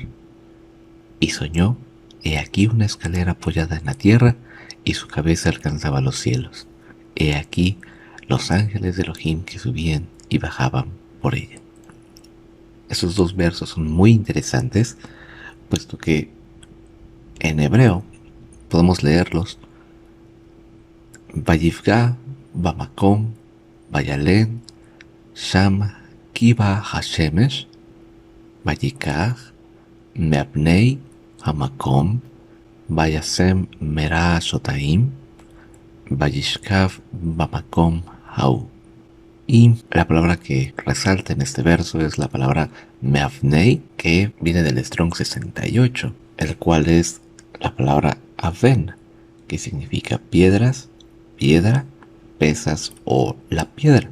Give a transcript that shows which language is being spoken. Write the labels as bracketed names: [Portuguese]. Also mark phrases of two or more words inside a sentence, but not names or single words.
[Spanish] Y soñó, he aquí una escalera apoyada en la tierra, y su cabeza alcanzaba los cielos. He aquí los ángeles de Elohim que subían y bajaban por ella. Esos dos versos son muy interesantes, puesto que en hebreo podemos leerlos: [Hebrew] ויפגע במקום וילן שם כי בא השמש ויקח מאבני המקום וישם מראשתיו וישכב במקום ההוא. [Spanish] Y la palabra que resalta en este verso es la palabra me'avnei, que viene del Strong 68, el cual es la palabra aven, que significa piedras, piedra, pesas o la piedra.